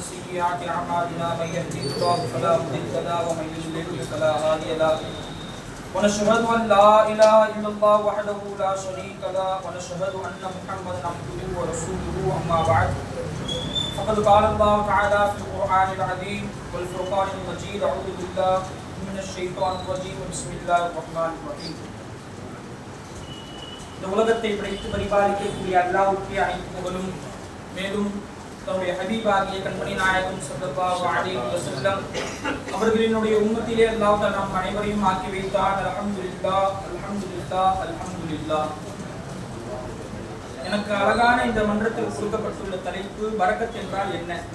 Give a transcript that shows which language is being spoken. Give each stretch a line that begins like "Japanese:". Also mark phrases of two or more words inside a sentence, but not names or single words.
Arabic: سيئات أعمالنا من يهده الله فلا مضل له ومن يضلل فلا هادي له ونشهد أن لا إله إلا الله وحده لا شريك له ونشهد أن محمدا عبده ورسوله أما بعد فقد قال الله تعالى في القرآن العظيم والفرقان المجيد أعوذ بالله من الشيطان الرجيم بسم الله الرحمن الرحيم.
Tamil: இந்த உலகத்தை படைத்து பரிபாலிக்கக்கூடிய அல்லாஹ்வுக்கே அனைத்து புகழும். மேலும் தன்னுடைய ஹபீபாகிய கண்மணி நாயகம்
Arabic: صلى الله عليه وسلم
Tamil: அவர்களினுடைய உம்மத்திலே அல்லாஹ் தஆலா நம் அனைவரையும் ஆக்கி வைத்தார்.
Arabic: الحمد لله الحمد لله الحمد لله.
Tamil: எனக்கு அழகான இந்த மன்றத்தில் கொடுக்கப்பட்டுள்ள தலைப்பு பரக்கத் என்றால் என்ன.